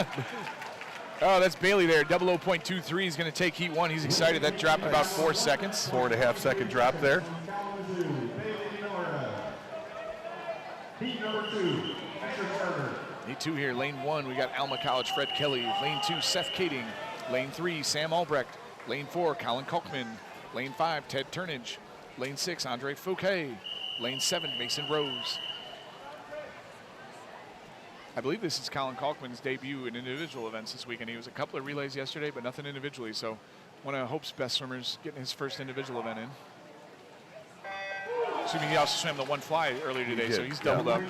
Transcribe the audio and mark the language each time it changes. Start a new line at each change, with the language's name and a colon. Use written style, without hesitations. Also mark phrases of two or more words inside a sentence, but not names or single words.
English: Oh, that's Bailey there. 00.23 is going to take heat 1. He's excited. That dropped about 4 seconds. 4.5 second drop there. Heat number 2, Heat 2 here. Lane 1, we got Alma College, Fred Kelly. Lane 2, Seth Kading. Lane 3, Sam Albrecht. Lane 4, Colin Kalkman. Lane 5, Ted Turnage. Lane 6, Andre Fouquet. Lane 7, Mason Rose. I believe this is Colin Kalkman's debut in individual events this weekend. He was a couple of relays yesterday, but nothing individually. So one of Hope's best swimmers getting his first individual event in. Assuming he also swam the 1 fly earlier today, so he's doubled up.